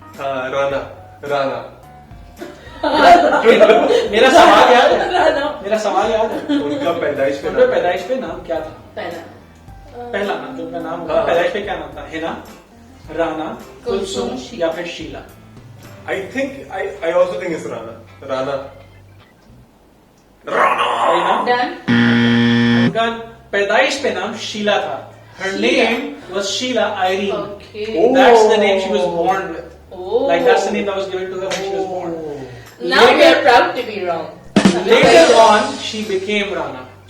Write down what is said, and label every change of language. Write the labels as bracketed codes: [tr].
[hi] हाँ, राना राना। मेरा सवाल याद है, राना। मेरा सवाल याद है। उनका पैदाइश पे उनके पैदाइश पे नाम क्या था? पहला नाम जो उनका नाम हाँ। पैदाइश पे क्या नाम था? हिना, राना, कुलसूम या फिर Sheila? [en] I also think it's Rana. [hi] सही नाम? [en] Done. [hi] उनका पैदाइश पे नाम शीला था। [en] Her name was Sheila Irene. Okay. That's the name she was born with. Oh. Like that's the name that was given to her when she was born. Now we are proud to be wrong. Later on, she became Rana.